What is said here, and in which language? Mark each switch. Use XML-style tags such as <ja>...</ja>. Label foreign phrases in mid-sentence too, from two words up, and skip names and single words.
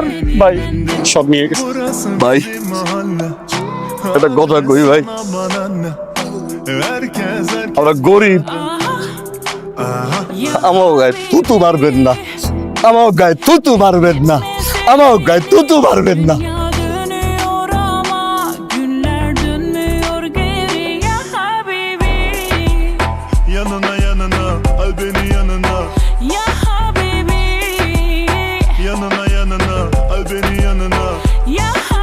<bn>ভাই, সব নিয়ে গেছে ভাই। এটা কথা কই ভাই, আমরা গরিব, আমার গায়ে তুতু মারবেন না, আমার গায়ে তুতু মারবেন না, আমার গায়ে তুতু মারবেন না।</bn> <tr>Dönüyor ama günler dönmüyor geriye habibi. Yanına yanına al beni yanına,</tr> <ar>يا حبيبي.</ar> <tr>yanına yanına al beni yanına. Ya</tr>